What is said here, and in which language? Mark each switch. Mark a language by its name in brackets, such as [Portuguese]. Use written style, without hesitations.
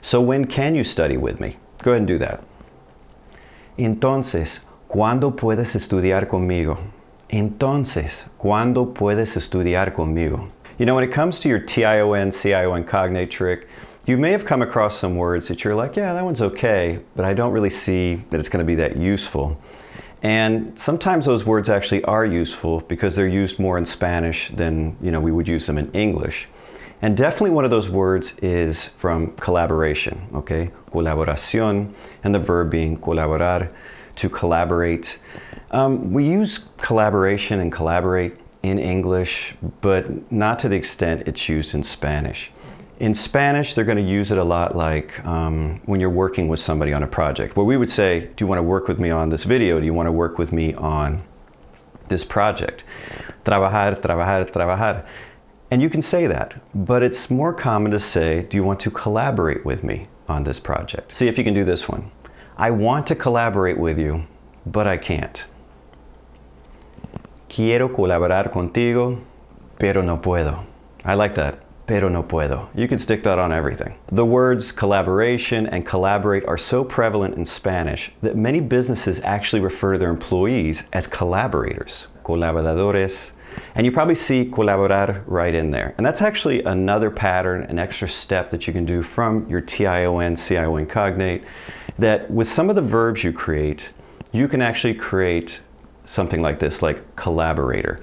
[English] So when can you study with me? Go ahead and do that. [Spanish] Entonces, ¿cuándo puedes estudiar conmigo? Entonces, ¿cuándo puedes estudiar conmigo? [English] You know, when it comes to your TION, CION cognate trick, you may have come across some words that you're like, yeah, that one's okay, but I don't really see that it's going to be that useful. And sometimes those words actually are useful because they're used more in Spanish than, we would use them in English. And definitely one of those words is from collaboration, okay? Colaboración, and the verb being colaborar, to collaborate. We use collaboration and collaborate in English, but not to the extent it's used in Spanish. In Spanish, they're going to use it a lot like when you're working with somebody on a project, where we would say, do you want to work with me on this video? Do you want to work with me on this project? [Spanish] Trabajar, trabajar, trabajar. [English] And you can say that, but it's more common to say, do you want to collaborate with me on this project? See if you can do this one. I want to collaborate with you, but I can't. [Spanish] Quiero colaborar contigo, pero no puedo. [English] I like that. [Spanish] Pero no puedo. [English] You can stick that on everything. The words collaboration and collaborate are so prevalent in Spanish that many businesses actually refer to their employees as collaborators, colaboradores, and you probably see colaborar right in there. And that's actually another pattern, an extra step that you can do from your TION, CION cognate, that with some of the verbs you create, you can actually create something like this, like collaborator.